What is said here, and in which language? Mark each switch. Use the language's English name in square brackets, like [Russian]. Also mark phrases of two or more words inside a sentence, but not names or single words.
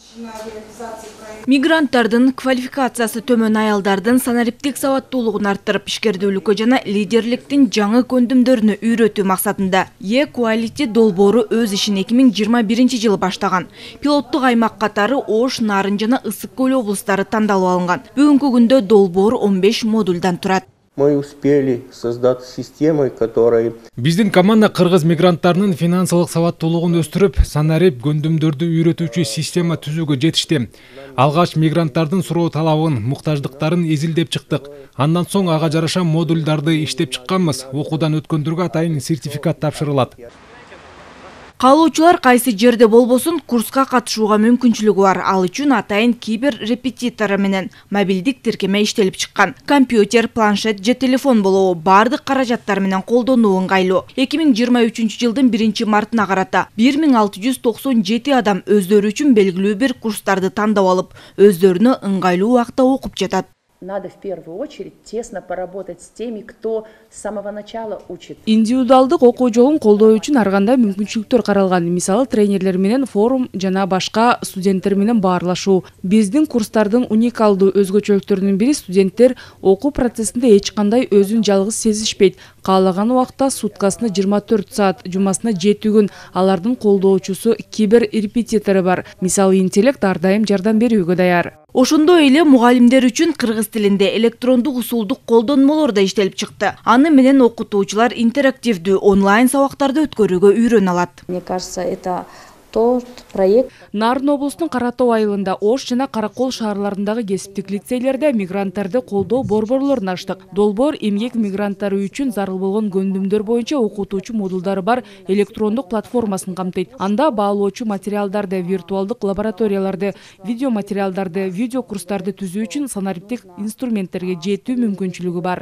[Kyrgyz] Мигранттардын квалификациясы төмөн аялдардын санариптик сабаттуулугун арттырып, ишкердүүлүккө жана лидерликтин жаңы көндүмдөрүнө үйрөтүү максатында E-Quality долбоору өз ишин 2021 баштаган. Пилоттук аймак катары Ош, Нарын жана Ысык көл облустары тандалып алынган. Бүгүнкү күндө долбоор 15 модульдан турат. [Russian] Мы успели создать системы, которые... [Kyrgyz] Биздин команда кыргыз мигранттарынын финансылык сабаттуулугун өстүрүп, санарип көндүмдөрдү үйрөтүүчү система түзүүгө жетишти. Алгач мигранттардын суроо талабын, муктаждыктарын изилдеп чыктык. Андан соң ага жараша модулдарды иштеп чыкканбыз. Окуудан өткөндөргө атайын сертификат тапшырылат. Каалоочулар кайсы жерде болбосун курска катышууга мүмкүнчүлүгү бар. Ал үчүн атайын кибер репетитору менен мобилдик тиркеме иштелип чыккан. Компьютер, планшет же телефон болобу бардык каражаттар менен колдонуу ыңгайлуу. 2023 жылдын 1-мартына карата 1697 адам өздөрү үчүн белгилүү бир курстарды тандап алып, өздөрүнө ыңгайлуу убакта окуп жатат. [Russian] Надо в первую очередь тесно поработать с теми, кто с самого начала учит. [Kyrgyz] Индивидуалдык окуу жолун колдоо үчүн ар кандай мүмкүнчүлүктөр каралган. Мисалы, тренерлер менен форум жана башка студенттер менен баарлашуу. Биздин курстардын уникалдуу өзгөчөлүктөрүнүн бири студенттер окуу процессинде эч кандай өзүн жалгыз сезишпейт. Каалаган убакта суткасына 24 саат, жумасына 7 күн алардын колдоочусу кибер репетитору бар. Мисалы, интеллект ар дайым жардам берүүгө даяр. Ошондой эле мугалимдер үчүн кыргыз тилинде электрондук усулдук колдонмолор да иштелип чыкты. Аны менен окутуучулар интерактивдүү онлайн сабактарды өткөрүүгө үйрөнө алат. [Russian] Мне кажется, это тот проект. [Kyrgyz] Нарын облустун Кара Тоо айылында Ош жана Каракол шаарларындагы кесиптик лицейлерде мигранттарды колдоо борборлорун ачтык. Долбоор эмгек мигранттары үчүн зарыл болгон көндүмдөр боюнча окутуучу модулдары бар электрондук платформасын камтыйт. Анда баалоочу материалдарды, виртуалдык лабораторияларды, видео материалдарды, видео курстарды түзүү үчүн санариптик инструменттерге жетүү мүмкүнчүлүгү бар.